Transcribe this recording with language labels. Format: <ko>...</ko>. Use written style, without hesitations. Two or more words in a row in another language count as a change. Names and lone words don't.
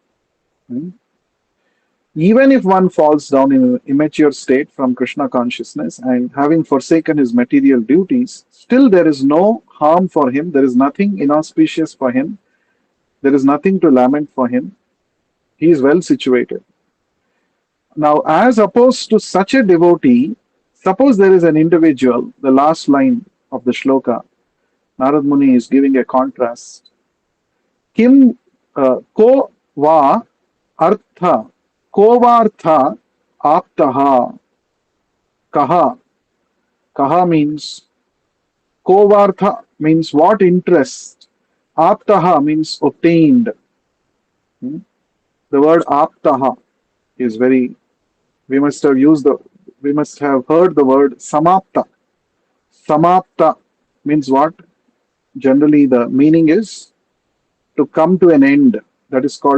<en>Even if one falls down in an immature state from Krishna consciousness and having forsaken his material duties, still there is no harm for him, there is nothing inauspicious for him, there is nothing to lament for him. He is well situated. Now, as opposed to such a devotee, suppose there is an individual, the last line of the shloka, Narad Muni is giving a contrast.</en> <sa>Kim ko va artha, ko vartha aptaha, kaha.</sa> <en>Kaha means, ko vartha means what interest, aptaha means obtained. The word aptaha is very, we must have heard the word samapta. Samapta means what? Generally, the meaning is to come to an end.</en>